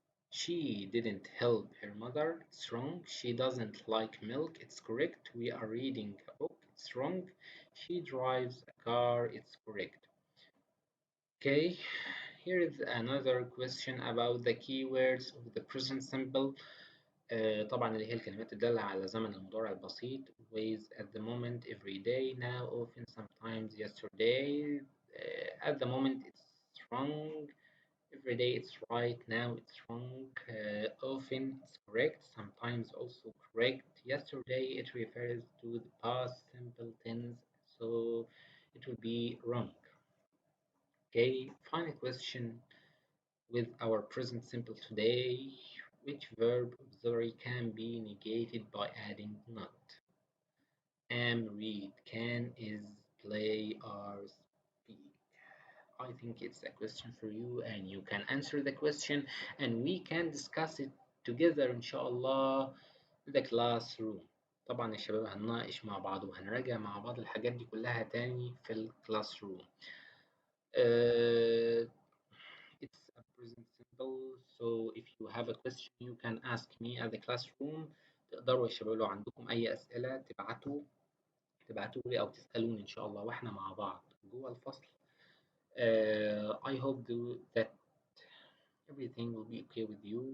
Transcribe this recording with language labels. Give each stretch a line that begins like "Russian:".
English: She didn't help her mother. It's wrong. She doesn't like milk. It's correct. We are reading a book. It's wrong. She drives a car. It's correct. Okay, here is another question about the keywords of the present simple.
Arabic: طبعا اللي هي الكلمات الدالة على زمن المضارع البسيط.
English: Always, at the moment, every day, now, often, sometimes, yesterday. At the moment it's wrong. Every day it's right. Now it's wrong. Often it's correct. Sometimes also correct. Yesterday it refers to the past simple tense, so it will be wrong. Okay, final question with our present simple today. Which verb auxiliary can be negated by adding not? Am, read, can, is, play, are, speak. I think it's a question for you and you can answer the question and we can discuss it together
Arabic: إن شاء الله
English: in the classroom.
Arabic: طبعا يا شباب هنناقش مع بعض وهنراجع مع بعض الحاجات دي كلها تاني في الكلاس روم.
English: It's a present simple, so if you have a question you can ask me at the classroom.
Arabic: تقدروا يا شباب لو عندكم أي أسئلة تبعتوا لي أو تسألوني إن شاء الله وإحنا مع بعض جوه الفصل.
English: I hope that everything will be okay with you.